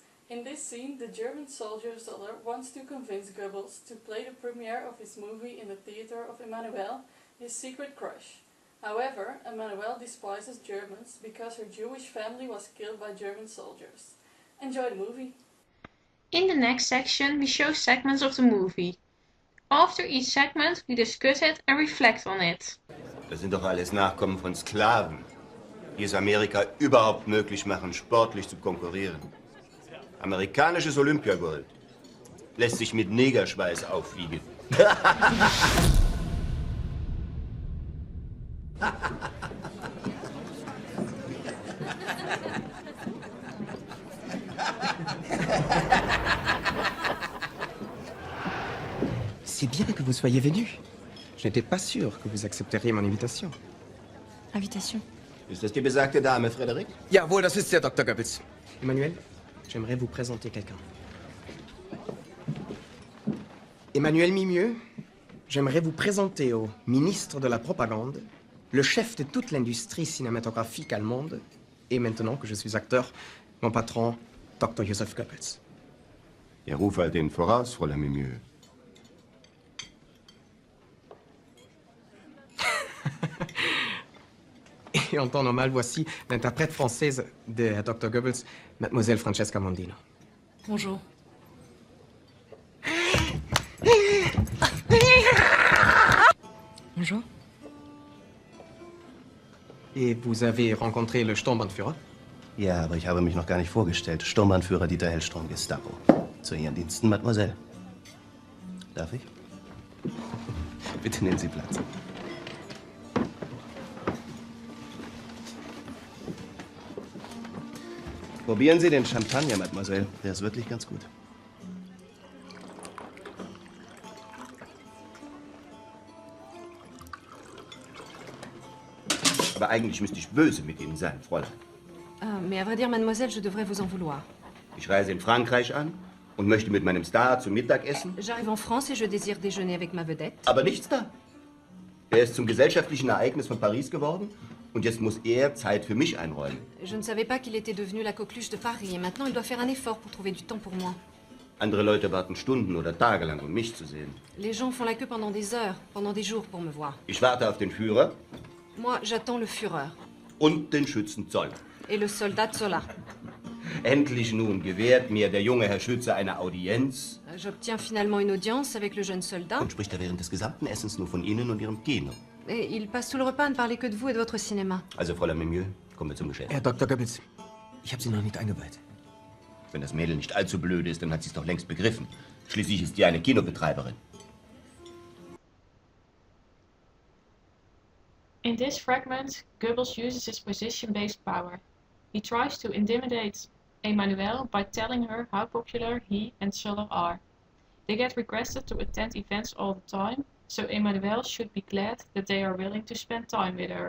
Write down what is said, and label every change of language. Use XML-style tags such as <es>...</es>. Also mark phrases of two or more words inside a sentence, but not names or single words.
<en>In this scene, the German soldier Zoller wants to convince Goebbels to play the premiere of his movie in the theater of Emmanuelle, his secret crush. However, Emmanuelle despises Germans because her Jewish family was killed by German soldiers. Enjoy the movie! In the next section, we show segments of the movie. After each segment, we discuss it and reflect on it.</en> <de>Das sind doch alles Nachkommen von Sklaven, die es Amerika überhaupt möglich machen, sportlich zu konkurrieren. Amerikanisches Olympiagold lässt sich mit Negerschweiß aufwiegen.</de> <fr>C'est bien que vous soyez venu. Je n'étais pas sûr que vous accepteriez mon invitation. Invitation?</fr> <de>Ist das die besagte Dame, Frederik? Jawohl, das ist der Dr. Goebbels.</de> <fr>Emmanuel, j'aimerais vous présenter quelqu'un. Emmanuel Mimieux, j'aimerais vous présenter au ministre de la Propagande, le chef de toute l'industrie cinématographique allemande, et maintenant que je suis acteur, mon patron, Dr. Joseph Goebbels.</fr> <de>Ja, ruf halt den voraus, Fräulein Mimieux.</de> <fr>Et en temps normal, voici l'interprète française de Dr. Goebbels, Mademoiselle Francesca Mondino. Bonjour. Bonjour. Et vous avez rencontré le Sturmbannführer?</fr> <de>Ja, aber ich habe mich noch gar nicht vorgestellt. Sturmbannführer Dieter Hellstrom, Gestapo. Zu Ihren Diensten, Mademoiselle. Darf ich? Bitte nehmen Sie Platz. Probieren Sie den Champagner, Mademoiselle. Der ist wirklich ganz gut. Aber eigentlich müsste ich böse mit Ihnen sein, Fräulein.</de> <fr>Mais à vrai dire, mademoiselle, je devrais vous en vouloir.</fr> <de>Ich reise in Frankreich an und möchte mit meinem Star zum Mittag essen.</de> <fr>J'arrive en France et je désire déjeuner avec ma vedette.</fr> <de>Aber nichts da. Er ist zum gesellschaftlichen Ereignis von Paris geworden und jetzt muss er Zeit für mich einräumen.</de> <fr>Je ne savais pas qu'il était devenu la coqueluche de Paris et maintenant il doit faire un effort pour trouver du temps pour moi.</fr> <de>Andere Leute warten Stunden oder Tage lang, um mich zu sehen.</de> <fr>Les gens font la queue pendant des heures, pendant des jours pour me voir.</fr> <de>Ich warte auf den Führer</de> <fr>Moi, j'attends le Führer</fr> <de>und den Schützen Zoller.</de> <fr>et le soldat Zola.</fr> <de>Endlich nun gewährt mir der junge Herr Schütze eine Audienz.</de> <fr>J'obtiens finalement une audience avec le jeune soldat.</fr> <de>Und spricht er während des gesamten Essens nur von Ihnen und Ihrem Kino.</de> <fr>Et il passe tout le repas à ne parler que de vous et de votre cinéma.</fr> <de>Also, Fräulein Mimieux, kommen wir zum Geschäft. Herr Dr. Goebbels, ich habe Sie noch nicht eingeweiht. Wenn das Mädel nicht allzu blöd ist, dann hat sie es doch längst begriffen. Schließlich ist die eine Kinobetreiberin.</de> <en>In this fragment, Goebbels uses his position-based power. He tries to intimidate Emmanuelle by telling her how popular he and Zoller are. They get requested to attend events all the time, so Emmanuelle should be glad that they are willing to spend time with her.</en>